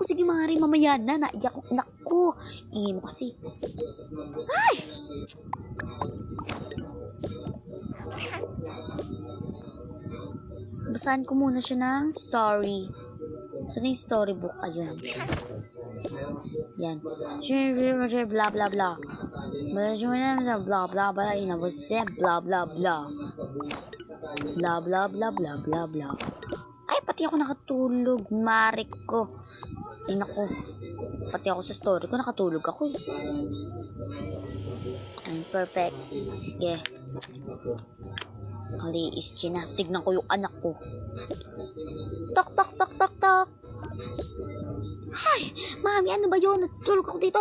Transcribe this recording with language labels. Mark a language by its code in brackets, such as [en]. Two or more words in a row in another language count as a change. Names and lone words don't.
[tl] Sige, Mare, mamaya na. Naiyak yung anak ko. Ingay mo kasi. Ay! Basahan ko muna siya ng story. Saan yung storybook? Ayun. Yan. Blah, blah, blah. Blah, blah, blah. Inabose. Blah, blah, blah. Blah, blah, blah, blah, blah, blah. Ay, pati ako nakatulog. Marik ko. Ay, naku. Pati ako sa story ko, nakatulog ako eh. Ay, perfect. Sige. Aliis na. Tignan ko yung anak ko. Tok, tok, tok, tok, tok. Ay, mami, ano ba yun? Natulog ako dito.